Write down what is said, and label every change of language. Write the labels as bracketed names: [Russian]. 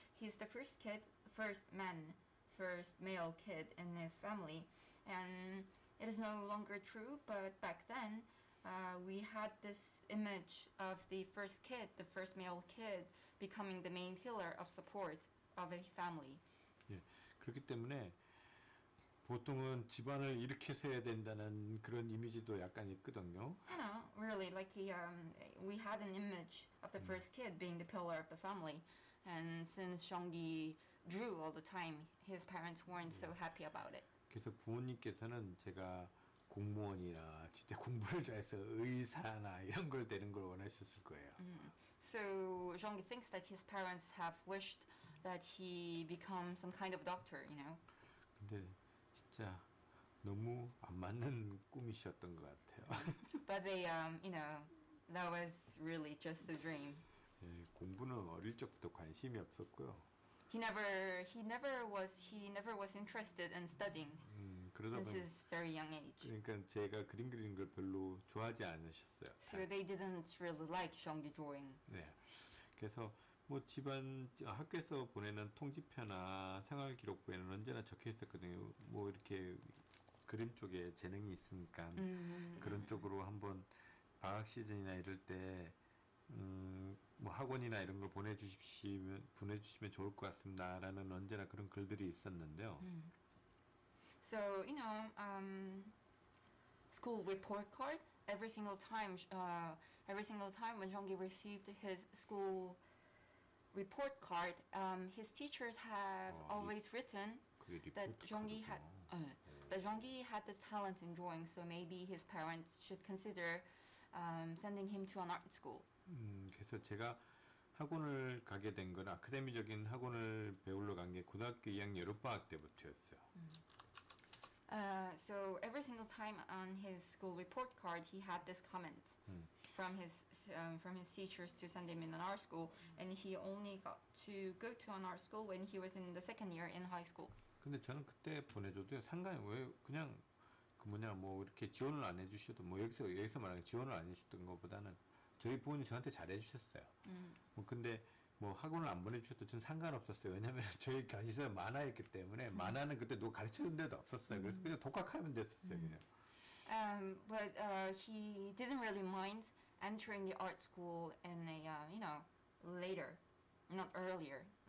[English] He's the first male kid in his family, and it is no longer true. But back then, we had this image of the first male kid, becoming the main pillar of support of a family. [Korean] 예, 그렇기 때문에 보통은 집안을 이렇게 세야 된다는 그런 이미지도 약간 있거든요. [English] You know, really, like we had an image of the first kid being the pillar of the family, and since Jeonggi drew all the time, his parents weren't so happy about it. [Korean] 그래서 부모님께서는 제가 공무원이나 진짜 공부를 잘해서 의사나 이런 걸 되는 걸 원하셨을 거예요. [English] So Jeonggi thinks that his parents have wished that he become some kind of doctor, you know. [Korean] 근데 진짜 너무 안 맞는 꿈이셨던 것 같아요. [English] But they, you know, that was really just a dream. [Korean] 예, 공부는 어릴 적부터 관심이 없었고요. [English] He never was interested in studying [Korean] 그러다 [English] since [Korean] 보니 [English] his very young age. [Korean] 그러니까 제가 그림 그리는 걸 별로 좋아하지 않으셨어요. [English] So they didn't really like Jeonggi drawing. [Korean] 네. 그래서 뭐 집안 학교에서 보내는 통지표나 생활 기록부에는 언제나 적혀 있었거든요. 뭐 이렇게 그림 쪽에 재능이 있으니까 그런 쪽으로 한번 방학 시즌이나 이럴 때 뭐 학원이나 이런 걸 보내주시면 좋을 것 같습니다라는 언제나 그런 글들이 있었는데요. [English] So you know, school report card. Every single time when Jeonggi received his school report card, his teachers have always written [Korean] 그게 [English] that [Korean] 리포트 [English] Jeonggi had [Korean] 카드구나. [English] that Jeonggi had this talent in drawing. So maybe his parents should consider sending him to an art school. [Korean] 그래서 제가 학원을 가게 된 건 아카데미적인 학원을 배우러 간 게 고등학교 2학년 여름방학 때부터였어요. [English] So every single time on his school report card, he had this comment from his teachers to send him in an art school, and he only got to go to an art school when he was in the second year in high school. [Korean] 근데 저는 그때 보내줘도 상관이 왜 그냥 뭐 이렇게 지원을 안 해주셔도 뭐 여기서 말하는 지원을 안 해주셨던 것보다는 저희 부모님 저한테 잘해주셨어요. 뭐 근데 뭐 학원을 안 보내주셔도 전 상관없었어요. 왜냐면 저희 교실에서 만화였기 때문에 만화는 그때 누가 가르쳐준 데도 없었어요. 그래서 그냥 독학하면 됐었어요. 그냥. [English] But he didn't really mind entering the art school in a you know, later, not earlier.